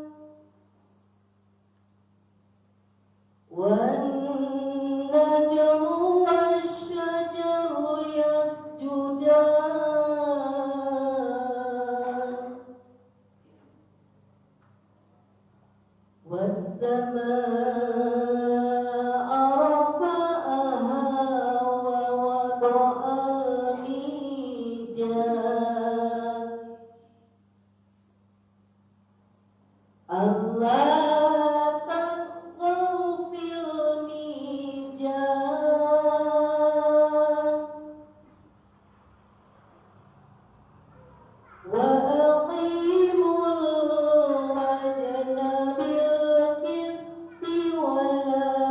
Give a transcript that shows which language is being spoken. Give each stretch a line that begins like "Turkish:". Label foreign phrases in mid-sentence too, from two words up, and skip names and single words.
Arabic: والنجم والشجر يسجدان والسماء رفعها ووضع الميزان ألا تطغوا في الميزان وأقيموا الوزن بالقسط ولا